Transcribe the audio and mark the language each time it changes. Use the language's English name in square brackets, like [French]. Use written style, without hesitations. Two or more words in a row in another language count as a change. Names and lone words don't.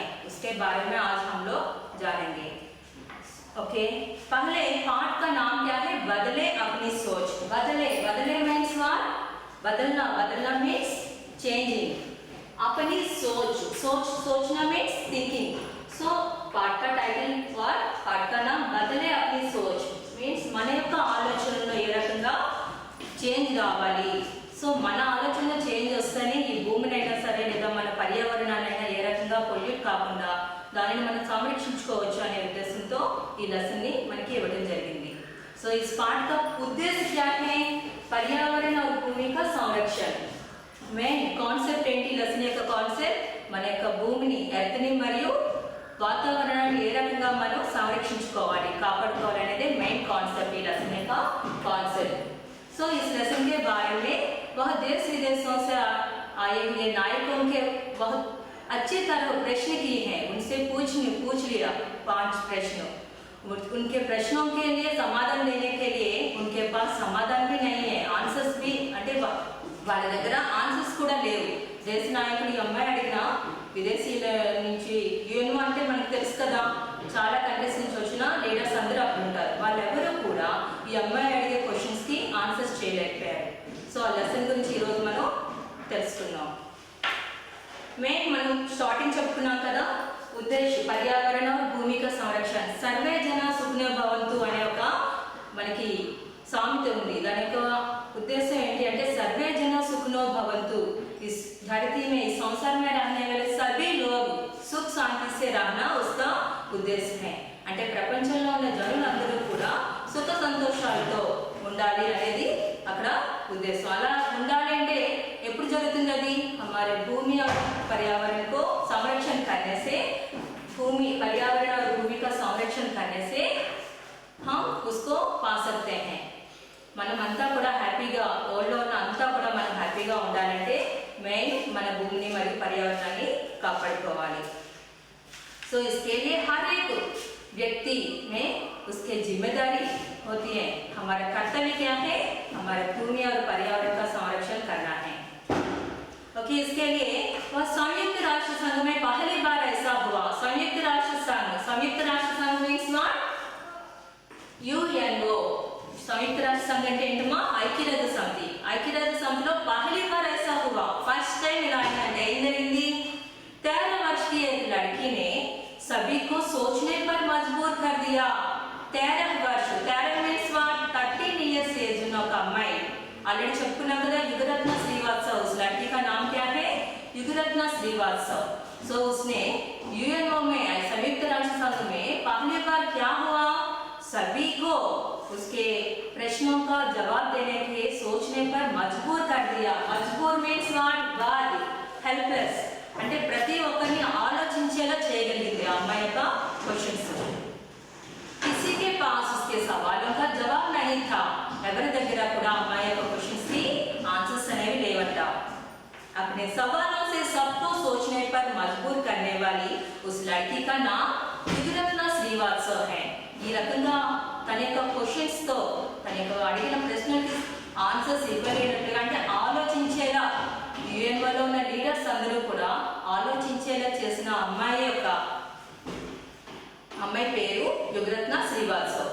[Hindi] उसके बारे में आज हम लोग जानेंगे। ओके, पहले पाठ का नाम क्या है? बदले अपनी सोच। बदले [English] means what? [Hindi] बदलना [English] means changing. [Hindi] अपनी सोचना [English] means thinking. [Hindi] सो पाठ का [English] title what? [Hindi] पाठ का नाम बदले अपनी सोच मीन्स [Telugu] మన యొక్క ఆలోచనలో ఏ రకంగా చేంజ్ రావాలి। సో మన ఆలోచనలో చేంజ్ వస్తేనే ఈ భూమినైనా సరే లేదా మన పర్యావరణాన్నైనా ఏ రకంగా పొల్యూట్ కాకుండా దానిని మనం సంరక్షించుకోవచ్చు అనే ఉద్దేశంతో ఈ లెసన్ ని మనకి ఇవ్వడం జరిగింది। [Hindi] సో इस पाठ का उद्देश्य क्या है? पर्यावरण और भूमि का संरक्षण। [English] main concept [Telugu] ఏంటి? లెసన్ యొక్క కాన్సెప్ట్ మన యొక్క భూమిని, ఎర్త్ని మరియు వాతావరణాన్ని ఏ రకంగా మనం సంరక్షించుకోవాలి, కాపాడుకోవాలి అనేది [English] main concept [Telugu] ఈ లెసన్ యొక్క కాన్సెప్ट। [Hindi] सो इस लेसन के बारे में वह देश विदेशों से आए हुए नायकों के बहुत अच्छी तरह प्रश्न किए हैं। उनसे पूछ लिया 5 प्रश्न। उनके प्रश्नों के लिए समाधान देने के लिए उनके पास समाधान भी नहीं है, आंसर्स भी [Telugu] అంటే వాళ్ళ దగ్గర ఆన్సర్స్ కూడా లేవు। దేశ నాయకులు ఈ అమ్మాయి అడిగిన విదేశీయుల నుంచి, యుఎన్ఓ అంటే మనకు తెలుసు కదా, చాలా కంట్రీస్ నుంచి వచ్చిన లీడర్స్ అందరూ అక్కడ ఉంటారు, వాళ్ళెవరూ కూడా ఈ అమ్మాయి అడిగే క్వశ్చన్స్ కి ఆన్సర్స్ చేయలేకపోయారు। సో ఆ లెసన్ గురించి ఈరోజు మనం తెలుసుకుందాం। మెయిన్ మనం స్టార్టింగ్ చెప్పుకున్నాం కదా, ఉద్దేశం పర్యావరణ భూమిక సంరక్షణ, [Sanskrit] సర్వే జన సుఖినో భవంతు [Telugu] అనే ఒక మనకి సామెత ఉంది। దాని యొక్క उद्देश्य ఏంటి అంటే [Sanskrit] सर्वे जन सुखनो भवन्तु। [Hindi] इस धरती में, इस संसार में रहने वाले सभी लोग सुख शांति से रहना उसका उद्देश्य है। [Telugu] అంటే ప్రపంచంలో ఉన్న జనులందరూ కూడా సుఖ సంతోషాలతో ఉండాలి అనేది అక్కడ ఉద్దేశం। అలా ఉండాలి అంటే ఎప్పుడు జరుగుతుంది అది? [Hindi] हमारे भूमि और पर्यावरण को संरक्षण करने से, भूमि पर्यावरण और भूमि का संरक्षण करने से हम उसको पा सकते हैं। [Telugu] మనమంతా కూడా హ్యాపీగా, వరల్డ్లో ఉన్న అంతా కూడా మనం హ్యాపీగా ఉండాలంటే మెయిన్ మన భూమిని మరియు పర్యావరణాన్ని కాపాడుకోవాలి। [Hindi] सो इसके लिए हर एक व्यक्ति में उसके जिम्मेदारी होती है। हमारा कर्तव्य क्या है? हमारे भूमि और पर्यावरण का संरक्षण करना है। ओके, इसके लिए वह संयुक्त राष्ट्र संघ में पहली बार ऐसा हुआ। संयुक्त राष्ट्र संघ [English] means what? [Hindi] यूएनओ। संयुक्त राष्ट्र संघ [Telugu] అంటే ఏంటమ్మా? ఐక్యరాజ్య సమితి। ఐక్యరాజ్య సమితిలో [Hindi] पहली बार ऐसा हुआ, [English] first time [Hindi] इलाका है। [Telugu] ఏం జరిగింది? [Hindi] 13 वर्ष की एक लड़की ने सभी को सोचने पर मजबूर कर दिया। [Telugu] 13 वर्ष, 13 [English] means what? [Telugu] 13 [English] years age [Telugu] ఉన్న ఒక అమ్మాయి, ఆల్రెడీ చెప్పుకున్నాం కదా, [Hindi] युगरत्न श्रीवास्तव। उस लड़की का नाम क्या है? युगरत्न श्रीवास्तव। सो उसने यूएनओ में, संयुक्त राष्ट्र संघ में पहली बार क्या हुआ? सभी को उसके प्रश्नों का जवाब देने के लिए सोचने पर मजबूर कर दिया। मजबूर [English] means what? [Hindi] बाध्य, हेल्पलेस। [Telugu] అంటే ప్రతి ఒక్కరిని ఆలోచించేలా చేయగలిగింది ఆ అమ్మాయి యొక్క క్వశ్చన్స్। [Hindi] किसी के पास उसके सवालों का जवाब नहीं था। [Telugu] ఎవరి దగ్గర కూడా అమ్మాయి యొక్క క్వశ్చన్స్ కి ఆన్సర్స్ అనేవి లేవట। [Hindi] अपने सवालों से सबको सोचने पर मजबूर करने वाली उस लड़की का नाम युगरत्न श्रीवास्तव है। [Telugu] ఈ రకంగా తన యొక్క క్వశ్చన్స్ తో తన యొక్క అడిగిన ప్రశ్నలకి ఆన్సర్స్ ఇవ్వలేనట్టుగా అంటే ఆలోచించేలా యుఎన్ఓలో ఉన్న లీడర్స్ అందరూ కూడా ఆలోచించేలా చేసిన అమ్మాయి పేరు యుగరత్న శ్రీవాస్తవ్.